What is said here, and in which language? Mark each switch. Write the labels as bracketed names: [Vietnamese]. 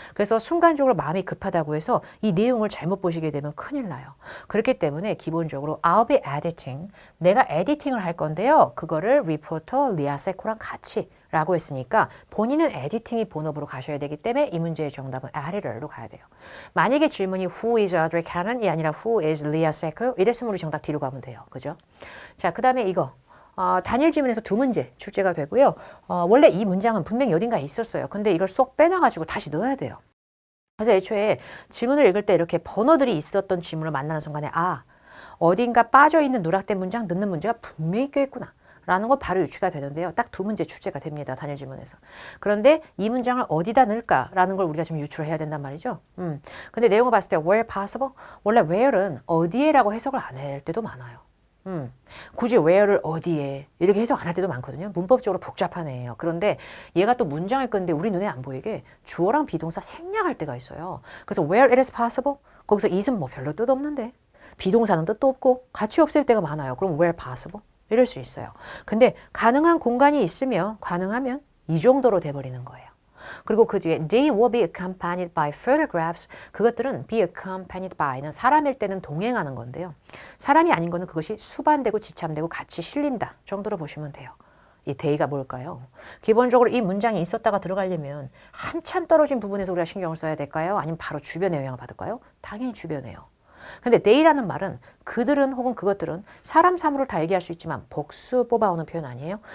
[Korean] 그래서 순간적으로 마음이 급하다고 해서 이 내용을 잘못 보시게 되면 큰일 나요. 그렇기 때문에 기본적으로 [English] I'll be editing, [Korean] 내가 에디팅을 할 건데요. 그거를 리포터 리아 세코랑 같이 라고 했으니까 본인은 에디팅이 본업으로 가셔야 되기 때문에 이 문제의 정답은 editor로 가야 돼요. 만약에 질문이 [English] Who is Audrey Cannon이 [Korean] 아니라 [English] Who is Leah Seco? [Korean] 이랬으면 우리 정답 뒤로 가면 돼요. 그죠? 자, 그 다음에 이거. 단일 지문에서 두 문제 출제가 되고요. 원래 이 문장은 분명히 어딘가에 있었어요. 근데 이걸 쏙 빼놔가지고 다시 넣어야 돼요. 그래서 애초에 지문을 읽을 때 이렇게 번호들이 있었던 지문을 만나는 순간에 어딘가 빠져있는 누락된 문장 넣는 문제가 분명히 껴있구나 라는 거 바로 유추가 되는데요. 딱 두 문제 출제가 됩니다. 단일 지문에서. 그런데 이 문장을 어디다 넣을까라는 걸 우리가 좀 유추를 해야 된단 말이죠. 근데 내용을 봤을 때 [English] where possible? [Korean] 원래 where는 어디에라고 해석을 안 할 때도 많아요. 굳이 where를 어디에 이렇게 해석 안 할 때도 많거든요. 문법적으로 복잡한 애예요. 그런데 얘가 또 문장을 끄는데 우리 눈에 안 보이게 주어랑 비동사 생략할 때가 있어요. 그래서 [English] where it is possible? [Korean] 거기서 it은 뭐 별로 뜻 없는데 비동사는 뜻도 없고 같이 없을 때가 많아요. 그럼 [English] where possible? [Korean] 이럴 수 있어요. 근데 가능한 공간이 있으면 가능하면 이 정도로 돼버리는 거예요. 그리고 그 뒤에 [English] they will be accompanied by photographs. [Korean] 그것들은 be accompanied by는 사람일 때는 동행하는 건데요. 사람이 아닌 거는 그것이 수반되고 지참되고 같이 실린다 정도로 보시면 돼요. 이 they가 뭘까요? 기본적으로 이 문장이 있었다가 들어가려면 한참 떨어진 부분에서 우리가 신경을 써야 될까요? 아니면 바로 주변의 영향을 받을까요? 당연히 주변에요. 근데 they라는 말은 그들은 혹은 그것들은 사람 사물을 다 얘기할 수 있지만 복수 뽑아오는 표현 아니에요?